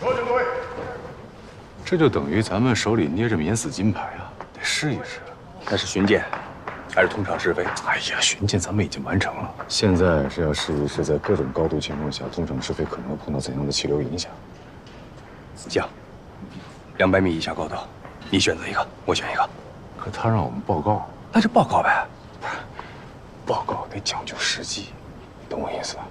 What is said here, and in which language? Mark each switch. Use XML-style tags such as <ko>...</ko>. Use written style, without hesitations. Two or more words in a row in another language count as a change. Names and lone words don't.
<zh>這就等於咱們手裡捏着免死金牌啊，得試一試。那是巡檢，還是通常試飛？哎呀，巡檢咱們已經完成了，現在是要試一試在各種高度情況下通常試飛可能碰到怎樣的氣流影響。這樣，200米以下高度，你選擇一個，我選一個。可他让我们報告，那就報告唄。報告得講究時機，懂我意思吧？</zh>